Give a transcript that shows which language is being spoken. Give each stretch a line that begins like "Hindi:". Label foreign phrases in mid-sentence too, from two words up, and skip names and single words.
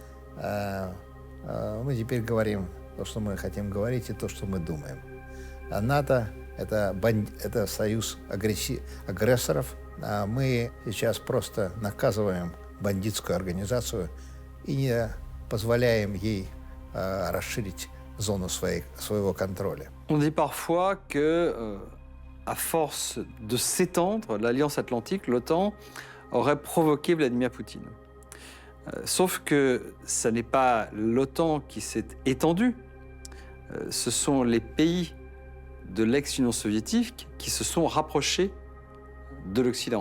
Russian: Мы теперь говорим то, что мы хотим говорить, и то, что мы думаем. А НАТО – это союз агрессоров. Мы сейчас просто наказываем бандитскую организацию и не позволяем ей расширить зону своего контроля.
French: On dit parfois que, à force de s'étendre, l'Alliance Atlantique, l'OTAN, aurait provoqué Vladimir Poutine. Sauf que ce n'est pas l'OTAN qui s'est étendue, ce sont les pays de l'ex-Union soviétique qui se sont rapprochés de l'Occident.